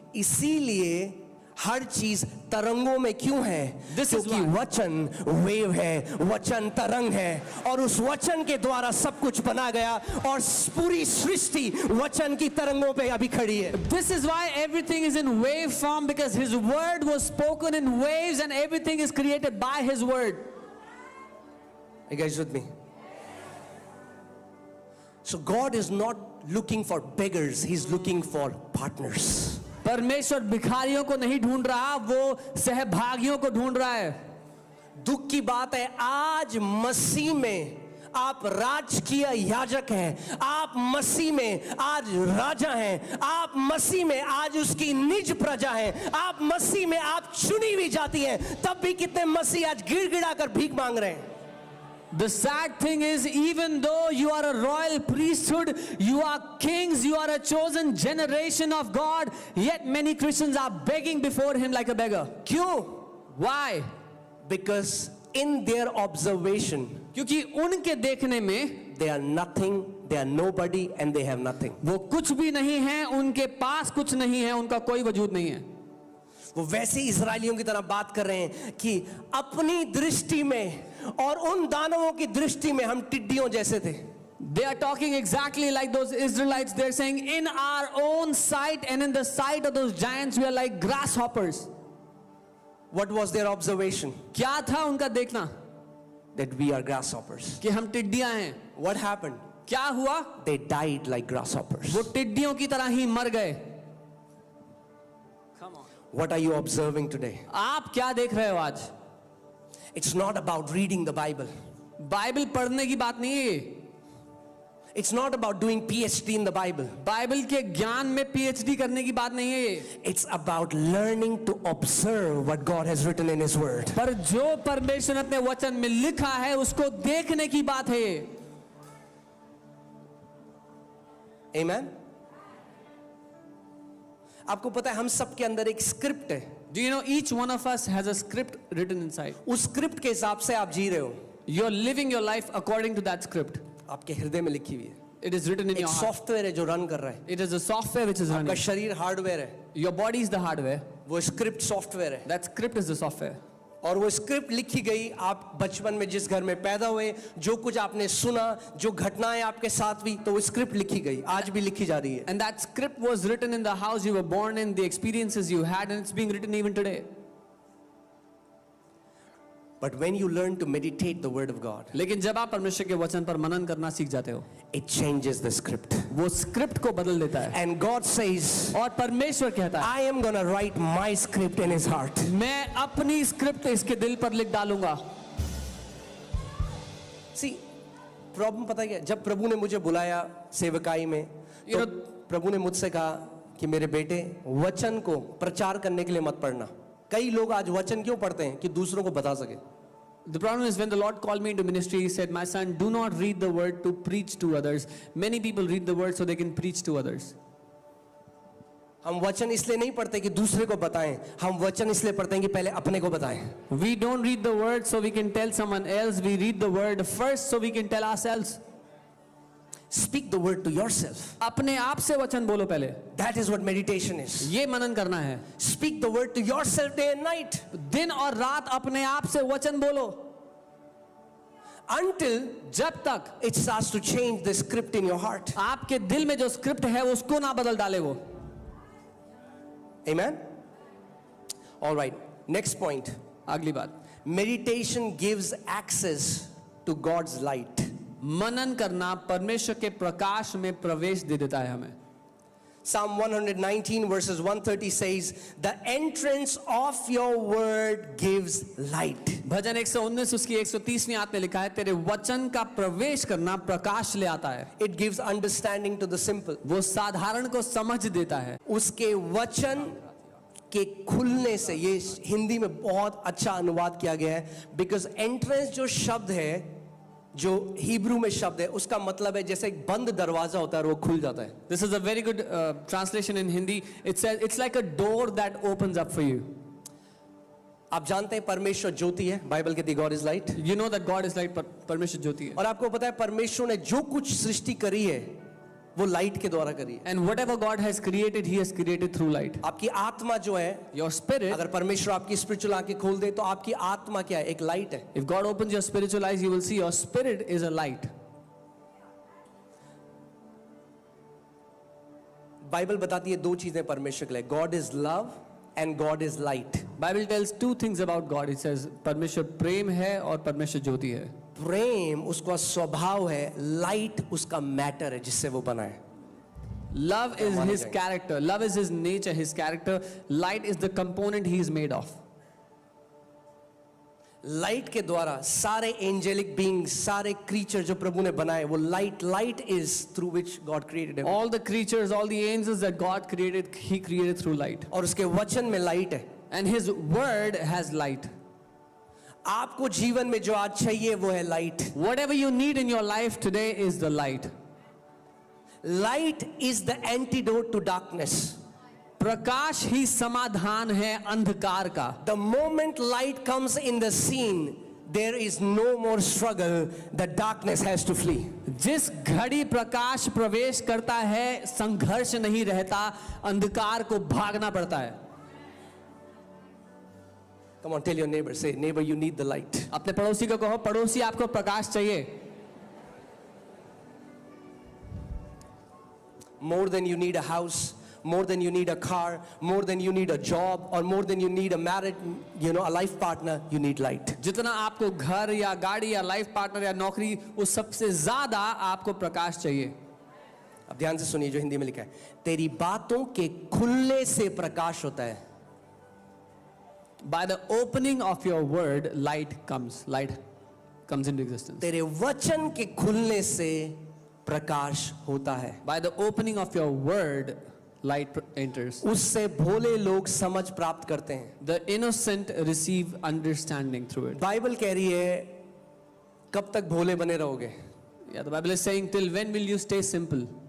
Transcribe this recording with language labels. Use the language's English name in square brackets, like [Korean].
[Hindi] इसीलिए हर चीज तरंगों में क्यों है? [English] This is [Hindi] क्योंकि [English] why. [Hindi] वचन वेव है, वचन तरंग है और उस वचन के द्वारा सब कुछ बना गया और पूरी सृष्टि वचन की तरंगों पे अभी खड़ी है. [English] This is why everything is in wave form, because his word was spoken in waves and everything is created by his word. Are you guys with me? So God is not looking for beggars, he's looking for partners. [Hindi] परमेश्वर भिखारियों को नहीं ढूंढ रहा, वो सहभागियों को ढूंढ रहा है. दुख की बात है आज मसीह में आप राजकीय याजक हैं, आप मसीह में आज राजा हैं, आप मसीह में आज उसकी निज प्रजा हैं, आप मसीह में आप चुनी हुई जाति हैं. तब भी कितने मसीह आज गिड़गिड़ा कर भीख मांग रहे हैं. [English] The sad thing is, even though you are a royal priesthood, you are kings, you are a chosen generation of God, yet many Christians are begging before him like a beggar. [Hindi] क्यों? [English] Why? Because in their observation [Hindi] क्योंकि उनके देखने में [English] they are nothing, they are nobody and they have nothing. [Hindi] वो कुछ भी नहीं है, उनके पास कुछ नहीं है, उनका कोई वजूद नहीं है. वो वैसे इजरायलियों की तरह बात कर रहे हैं कि अपनी दृष्टि में और उन दानवों की दृष्टि में हम टिड्डियों जैसे थे. [English] They are talking exactly like those Israelites. They're saying, in our own sight and in the sight of those giants, we are like grasshoppers. What was their observation? [Hindi] क्या था उनका देखना? [English] That we are grasshoppers. [Hindi] कि हम टिड्डियां हैं. [English] What happened? [Hindi] क्या हुआ? [English] They died like grasshoppers. [Hindi] वो टिड्डियों की तरह ही मर गए. [English] What are you observing today? [Hindi] आप क्या देख रहे हो आज? [English] It's not about reading the Bible. [Hindi] Bible पढ़ने की बात नहीं है. [English] It's not about doing PhD in the Bible. [Hindi] Bible के ज्ञान में PhD करने की बात नहीं है ये. [English] It's about learning to observe what God has written in His Word. [Hindi] पर जो परमेश्वर ने अपने वचन में लिखा है उसको देखने की बात है ये. [English] Amen. [Hindi] आपको पता है हम सब के अंदर एक स्क्रिप्ट है. [English] Do you know each one of us has a script written inside? [Hindi] उस स्क्रिप्ट के हिसाब से आप जी रहे हो. [English] You're living your life according to that script. [Hindi] आपके हृदय में लिखी हुई है. [English] It is written in [Hindi] एक [English] your heart. [Hindi] सॉफ्टवेयर है जो रन कर रहा है. [English] It is a software which is [Hindi] आपका [English] running. [Hindi] शरीर हार्डवेयर है. [English] Your body is the hardware. [Hindi] वो स्क्रिप्ट सॉफ्टवेयर है. [English] That script is the software. [Hindi] और वो स्क्रिप्ट लिखी गई. आप बचपन में जिस घर में पैदा हुए, जो कुछ आपने सुना, जो घटनाएं आपके साथ हुई, तो वो स्क्रिप्ट लिखी गई. आज भी लिखी जा रही है. [English] And that script was written in the house you were born in, the experiences you had, and it's being written even today. But when you learn to meditate the word of God, [Hindi] लेकिन जब आप परमेश्वर के वचन पर मनन करना सीख जाते हो, [English] it changes the script. [Hindi] वो स्क्रिप्ट को बदल देता है. [English] And God says, [Hindi] और परमेश्वर कहता है, [English] I am going to write my script in his heart. [Hindi] मैं अपनी स्क्रिप्ट इसके दिल पर लिख डालूंगा. See, प्रॉब्लम पता है क्या? जब प्रभु ने मुझे बुलाया सेवकाई में, तो प्रभु ने मुझसे कहा कि मेरे बेटे वचन को प्रचार करने के लिए मत पढ़ना. कई लोग आज वचन क्यों पढ़ते हैं? कि दूसरों को बता सके. [English] The problem is when the Lord called me into ministry, He said, my son, do not read the word to preach to others. Many people read the word so they can preach to others. [Hindi] हम वचन इसलिए नहीं पढ़ते कि दूसरे को बताएं. हम वचन इसलिए पढ़ते हैं कि पहले अपने को बताएं. [English] We don't read the word so we can tell someone else. We read the word first so we can tell ourselves. Speak the word to yourself. [Hindi] अपने आप से वचन बोलो पहले. [English] That is what meditation is. [Hindi] ये मनन करना है. [English] Speak the word to yourself day and night. [Hindi] दिन और रात अपने आप से वचन बोलो. [English] Until [Hindi] जब तक [English] it starts to change the script in your heart. [Hindi] आपके दिल में जो स्क्रिप्ट है उसको ना बदल डाले वो. [English] Amen. All right. Next point. [Hindi] अगली बात. [English] Meditation gives access to God's light. [Hindi] मनन करना परमेश्वर के प्रकाश में प्रवेश दे देता है हमें. [English] Psalm 119 verses 130 says, the entrance of your word gives light. [Hindi] भजन 119 उसकी 130वीं आयत में लिखा है, तेरे वचन का प्रवेश करना प्रकाश ले आता है. [English] It gives understanding to the simple. [Hindi] वो साधारण को समझ देता है. उसके वचन के खुलने से, ये हिंदी में बहुत अच्छा अनुवाद किया गया है, [English] because [Hindi] entrance जो शब्द है, जो हिब्रू में शब्द है, उसका मतलब है जैसे एक बंद दरवाजा होता है और वो खुल जाता है. [English] This is a very good translation in Hindi. It says it's like a door that opens up for you. [Hindi] आप जानते हैं परमेश्वर ज्योति है. बाइबल कहती है [English] God is light. You know that God is light. [Hindi] परमेश्वर ज्योति है. और आपको पता है परमेश्वर ने जो कुछ सृष्टि करी है वो लाइट के द्वारा करी है. [English] And whatever God has created, He has created through light. [Hindi] आपकी आत्मा जो है, [English] Your spirit, [Hindi] अगर परमेश्वर आपकी स्पिरिचुअल आंखें खोल दे तो आपकी आत्मा क्या है? एक लाइट है. [English] if God opens your spiritual eyes, you will see your spirit is a light. [Hindi] Bible बताती है दो चीजें परमेश्वर के लिए. [English] God is love and God is light. Bible tells two things about God. It says [Hindi] परमेश्वर प्रेम है और परमेश्वर ज्योति है. प्रेम उसका स्वभाव है, लाइट उसका मैटर है जिससे वो बना है. [English] Love is His character. Love is His nature, His character. Light is the component He is made of. [Hindi] Light के द्वारा सारे एंजेलिक बीइंग्स, सारे क्रीचर जो प्रभु ने बनाए, वो [English] Light is through which God created. All the creatures, all the angels that God created, He created through light. [Hindi] और उसके वचन में लाइट है. [English] And His word has light. [Hindi] आपको जीवन में जो आज चाहिए वो है light. [English] Whatever you need in your life today is the light. Light is the antidote to darkness. [Hindi] प्रकाश ही समाधान है अंधकार का. [English] The moment light comes in the scene, there is no more struggle. The darkness has to flee. [Hindi] जिस घड़ी प्रकाश प्रवेश करता है संघर्ष नहीं रहता, अंधकार को भागना पड़ता है. [English] Come on, tell your neighbor, say, neighbor, you need the light. [Hindi] अपने पड़ोसी को कहो, पड़ोसी आपको प्रकाश चाहिए. [English] more than you need a house, more than you need a car, more than you need a job, or more than you need a married, a life partner, you need light. [Hindi] जितना आपको घर या गाड़ी या life partner या नौकरी, उस सबसे ज्यादा आपको प्रकाश चाहिए. अब ध्यान से सुनिए जो हिंदी में लिखा है. तेरी बातों के खुलने से प्रकाश होता है. [English] By the opening of your word, light comes into existence. [Hindi] तेरे वचन के खुलने से प्रकाश होता है. [English] By the opening of your word, light enters. [Hindi] उससे भोले लोग समझ प्राप्त करते हैं. [English] The innocent receive understanding through it. [Hindi] Bible कह रही है कब तक भोले बने रहोगे? [English] Yeah, the Bible is saying, till when will you stay simple?